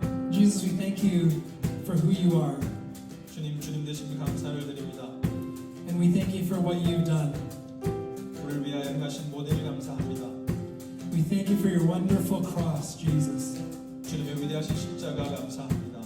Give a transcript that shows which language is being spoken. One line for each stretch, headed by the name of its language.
English: Jesus, we thank you for who you are.
Korean: 주님 되신 감사를 드립니다.
English: And we thank you for what you've done.
Korean: 우리를 위하여 행하신 모든 일 감사합니다.
English: We thank you for your wonderful cross, Jesus.
Korean: 주님의 위대하신 십자가 감사합니다.